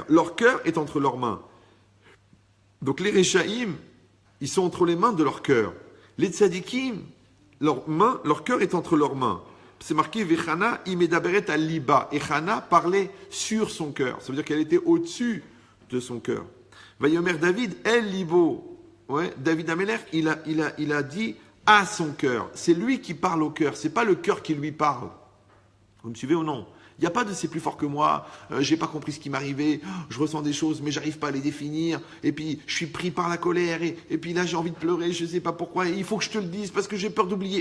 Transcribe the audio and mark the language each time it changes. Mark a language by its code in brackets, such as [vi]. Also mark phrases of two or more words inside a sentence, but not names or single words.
[fr] Leur cœur est entre leurs mains. Donc les Reshaim, ils sont entre les mains de leur cœur. Les tzadikim, leur cœur est entre leurs mains. C'est marqué [he] וחנה היא מדברת על ליבה. [fr] Et Chana parlait sur son cœur. Ça veut dire qu'elle était au-dessus de son cœur. [he] ויאמר דוד אל ליבו. [fr] Ouais, David Améler, il a dit à son cœur. C'est lui qui parle au cœur. C'est pas le cœur qui lui parle. Vous me suivez ou non? Il n'y a pas de c'est plus fort que moi, j'ai pas compris ce qui m'arrivait, je ressens des choses mais j'arrive pas à les définir, et puis je suis pris par la colère, et puis là j'ai envie de pleurer, je sais pas pourquoi, et il faut que je te le dise parce que j'ai peur d'oublier.